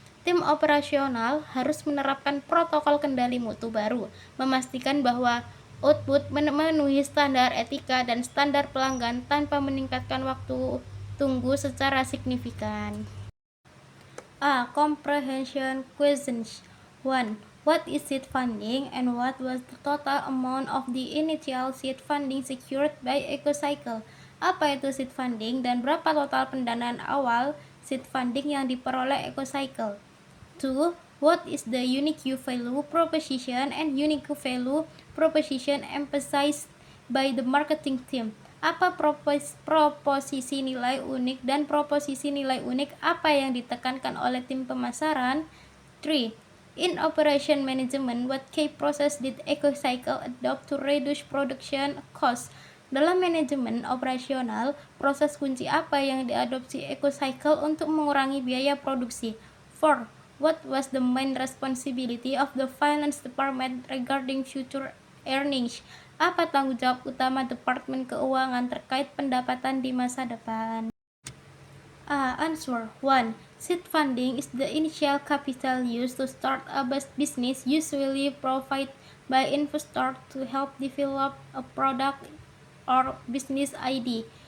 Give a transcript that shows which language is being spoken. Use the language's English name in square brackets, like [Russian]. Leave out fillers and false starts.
[Indonesian] Tim operasional harus menerapkan protokol kendali mutu baru, memastikan bahwa output memenuhi standar etika dan standar pelanggan tanpa meningkatkan waktu tunggu secara signifikan. [English] A. Comprehension questions. 1. What is seed funding and what was the total amount of the initial seed funding secured by EcoCycle? [Indonesian] Apa itu seed funding dan berapa total pendanaan awal seed funding yang diperoleh EcoCycle? 2. [English] What is the unique value proposition and unique value proposition emphasized by the marketing team? [Indonesian] Apa proposisi nilai unik dan proposisi nilai unik apa yang ditekankan oleh tim pemasaran? [English] 3. In operation management, what key process did EcoCycle adopt to reduce production costs? [Indonesian] Dalam manajemen operasional, proses kunci apa yang diadopsi EcoCycle untuk mengurangi biaya produksi? [English] 4. What was the main responsibility of the finance department regarding future earnings? [Indonesian] Apa tanggung jawab utama Departemen Keuangan terkait pendapatan di masa depan? [English] Answer 1. Seed funding is the initial capital used to start a business, usually provided by investors to help develop a product or business idea.